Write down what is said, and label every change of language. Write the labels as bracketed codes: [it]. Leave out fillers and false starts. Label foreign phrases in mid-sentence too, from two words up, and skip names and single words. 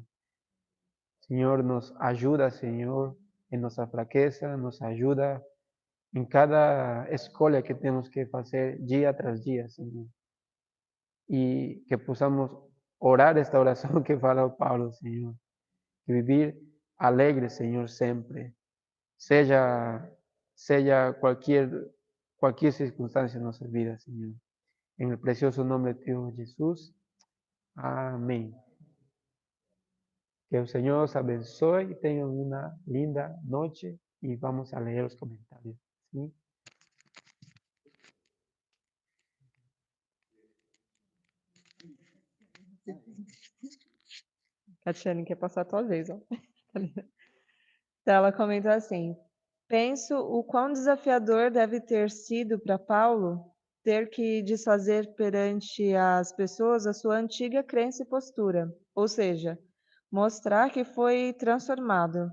[pt] Senhor, nos ajuda, Senhor, em nossa fraqueza, nos ajuda em cada escolha que temos que fazer dia tras dia, Senhor. E que possamos orar esta oração que fala o Paulo, Senhor. E viver alegre, Senhor, sempre. Seja qualquer circunstância em nossa vida, Senhor. [es] En el precioso nombre de Dios Jesús. Amén. Que el Señor os abençoe y tengan una linda noche y vamos a leer los comentarios. ¿Sí? [pt] Catiane quer passar a tua vez, ó. Então, ela comentou assim: penso o quão desafiador deve ter sido para Paulo ter que desfazer perante as pessoas a sua antiga crença e postura, ou seja, mostrar que foi transformado.